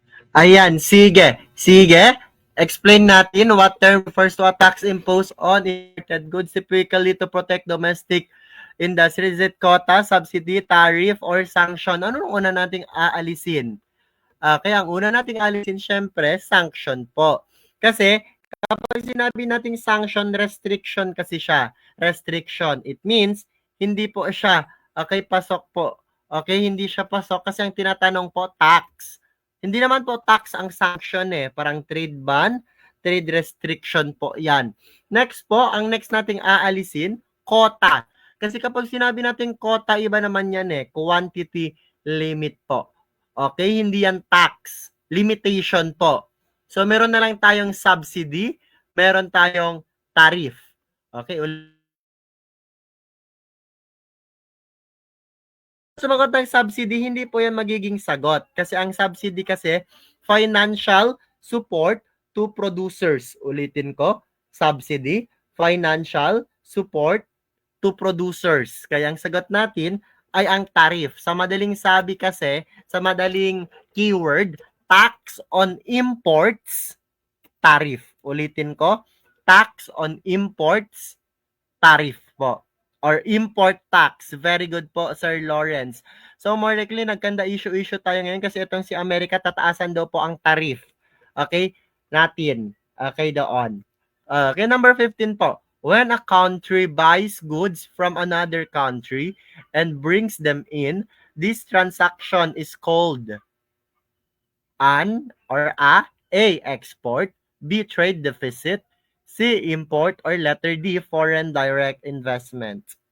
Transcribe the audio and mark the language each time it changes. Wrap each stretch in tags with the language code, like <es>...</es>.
<tl>Ayan, sige. Sige.</tl> <en>Explain</en> <tl>natin</tl> <en>what term refers to a tax imposed on imported goods typically to protect domestic industry. Is it quota, subsidy, tariff, or sanction?</en> <tl>Ano ang una nating aalisin? Kaya ang una nating alisin, syempre, sanction po. Kasi, kapag sinabi nating sanction, restriction kasi siya. Restriction.</tl> <en>It means,</en> <tl>hindi po siya, okay, pasok po. Okay, hindi siya pasok kasi ang tinatanong po, tax. Hindi naman po tax ang sanction Parang</tl> <en>trade ban, trade restriction</en> <tl>po yan. Next po, ang next nating aalisin, quota. Kasi kapag sinabi natin quota, iba naman yan</tl> <en>quantity limit</en> <tl>po. Okay, hindi yan tax. Limitation po. So, meron na lang tayong subsidy, meron tayong tariff. Okay, sumagot ng subsidy, hindi po yan magiging sagot. Kasi ang</tl> <en>subsidy kasi, financial support to producers.</en> <tl>Ulitin ko,</tl> <en>subsidy, financial support to producers.</en> <tl>Kaya ang sagot natin ay ang tariff. Sa madaling sabi kasi, sa madaling keyword,</tl> <en>tax on imports,</en> <tl>tariff. Ulitin ko,</tl> <en>tax on imports, tariff po. Or import tax. Very good po, Sir Lawrence.</en> <tl>So,</tl> <en>more likely,</en> <tl>nagkanda issue tayo ngayon kasi itong si Amerika, tataasan daw po ang tariff.</tl> <en>Okay? Natin. Okay, doon. Okay, number 15 po. When a country buys goods from another country and brings them in, this transaction is called an or a export, B, trade deficit, C, import, or letter D, foreign direct investment.</en>